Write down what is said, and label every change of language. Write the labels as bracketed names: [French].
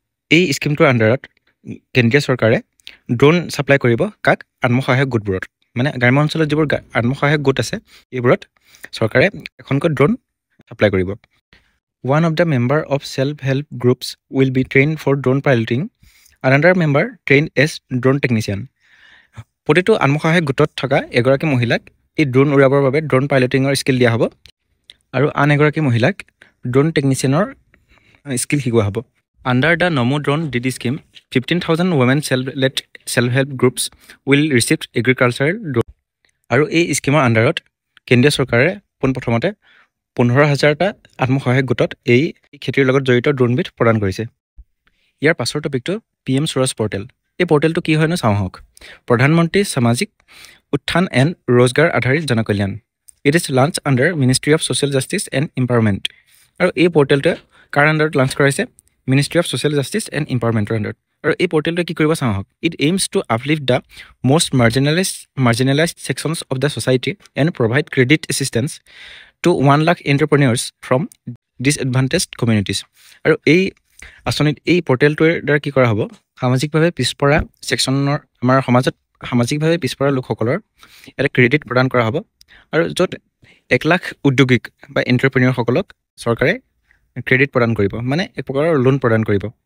[Assamese] এই স্কিমটোৰ আণ্ডাৰত কেন্দ্ৰীয় চৰকাৰে ড্ৰোন ছাপ্লাই কৰিব কাক আত্মসহায়ক গোটবোৰত মানে গ্ৰাম্য অঞ্চলত যিবোৰ আত্মসহায়ক গোট আছে এইবোৰত চৰকাৰে এখনকৈ ড্ৰোন ছাপ্লাই কৰিব [English] one of the member of self help groups will be train for drone piloting another member train as drone technician [Assamese] প্ৰতিটো আত্মসহায়ক গোটত থকা এগৰাকী মহিলাক এই ড্ৰোন উৰাবৰ বাবে ড্ৰোন পাইলটিঙৰ স্কিল দিয়া হ'ব আৰু আন এগৰাকী মহিলাক ড্ৰোন টেকনিচিয়ানৰ স্কিল শিকোৱা হ'ব [English] Under the Namo Drone DD scheme, 15,000 women self-led self-help groups will receive agricultural drone. [Assamese] আৰু এই স্কিমৰ আণ্ডাৰত কেন্দ্ৰীয় চৰকাৰে পোনপ্ৰথমতে 15,000টা আত্মসহায়ক গোটত এই খেতিৰ লগত জড়িত ড্ৰোনবিধ প্ৰদান কৰিছে। ইয়াৰ পাছৰ টপিকটো PM সুৰজ পৰ্টেল। এই পৰ্টেলটো কি হয়নো চাওঁ আহক। প্ৰধানমন্ত্ৰী সামাজিক উত্থান এণ্ড ৰোজগাৰ আধাৰিত Janakalyan. [English] It is launch under ministry of social justice and empowerment. [Assamese] আৰু এই পৰ্টেলটোৱে কাৰ আণ্ডাৰত লাঞ্চ কৰাইছে? Ministry of social justice and এম্পাৱাৰমেণ্টৰ আণ্ডাৰত। আৰু এই পৰ্টেলটোৱে কি কৰিব চাওঁ আহক। [English] It aims to uplift the most marginalized sections of the society and provide credit assistance to 1 lakh entrepreneurs from disadvantaged communities. [Assamese] আৰু এই আঁচনিত এই পৰ্টেলটোৰ দ্বাৰা কি কৰা হ'ব? সামাজিকভাৱে পিছপৰা ছেকশ্যনৰ আমাৰ সমাজত সামাজিকভাৱে পিছপৰা লোকসকলৰ এটা ক্ৰেডিট প্ৰদান কৰা হ'ব। আৰু য'ত 1 লাখ উদ্যোগিক বা এণ্টাৰপ্ৰেনিয়ৰসকলক চৰকাৰে ক্ৰেডিট প্ৰদান কৰিব, মানে এক প্ৰকাৰৰ লোন প্ৰদান কৰিব।